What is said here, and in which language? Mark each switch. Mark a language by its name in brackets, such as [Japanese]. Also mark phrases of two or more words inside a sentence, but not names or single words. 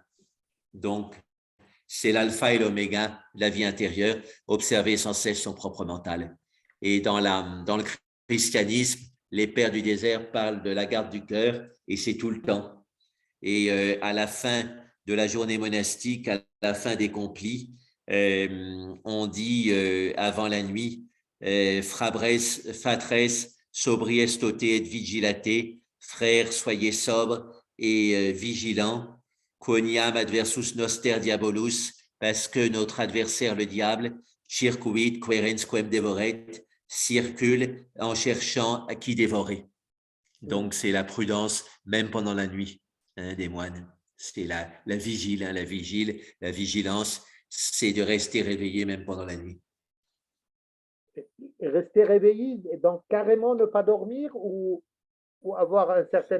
[French] Donc, c'est l'alpha et l'oméga, la vie intérieure, observer sans cesse son propre mental. Et dans le christianisme, les pères du désert parlent de la garde du cœur et c'est tout le temps. Et à la fin de la journée monastique, à la fin des complis, on dit avant la nuit, [Latin] fatres, sobriest tote et vigilate, [French] frères, soyez sobres et vigilants, [Latin] quoniam adversus noster diabolus, [French] parce que notre adversaire, le diable, [Latin] circuit querens quem devoret, [French] circule en cherchant à qui dévorer. Donc, c'est la prudence, même pendant la nuit, des moines. C'est la vigile, la vigilance, c'est de rester réveillé même pendant la nuit. Rester réveillé, donc carrément ne pas dormir ou avoir un certain…